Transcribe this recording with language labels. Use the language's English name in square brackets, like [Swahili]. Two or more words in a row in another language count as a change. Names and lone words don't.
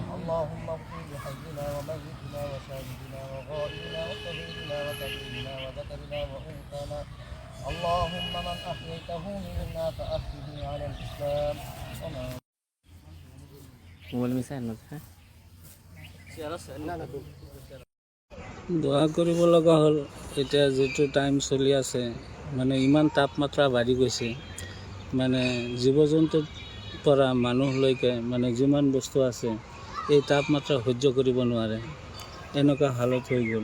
[Arabic] اللهم اغفر لحينا وميتنا وشاهدنا وغائبنا وصغيرنا وكبيرنا وذكرنا وانثانا اللهم من احييته منا فاحيه على الاسلام ومن [Assamese] দোয়া কৰিব লগা হ'ল। এতিয়া যিটো টাইম চলি আছে মানে ইমান তাপমাত্ৰা বাঢ়ি গৈছে, মানে জীৱ জন্তুৰ পৰা মানুহলৈকে মানে যিমান বস্তু আছে এই তাপমাত্ৰা সহ্য কৰিব নোৱাৰে, এনেকুৱা হালত হৈ গ'ল।